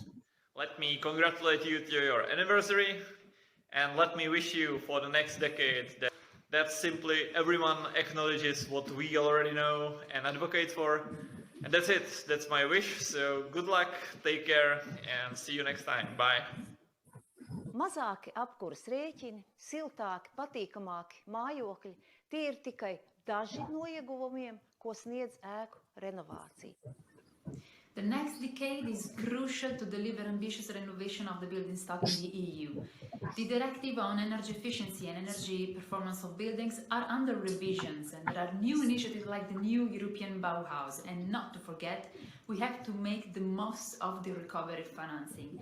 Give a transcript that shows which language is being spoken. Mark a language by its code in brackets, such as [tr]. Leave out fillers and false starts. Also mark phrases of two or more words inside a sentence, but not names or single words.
[en] Let me congratulate you to your anniversary, and let me wish you for the next decade that simply everyone acknowledges what we already know and advocate for. And that's it. That's my wish. So good luck, take care, and see you next time. Bye. [lv] Mazāki apkuras rēķini, siltāki, patīkamāki mājokļi, tie ir tikai daži no ieguvumiem, ko sniedz ēku renovācija. [en] The next decade is crucial to deliver ambitious renovation of the building stock in the EU. The directive on energy efficiency and energy performance of buildings are under revisions, and there are new initiatives like the new European Bauhaus. And not to forget, we have to make the most of the recovery financing.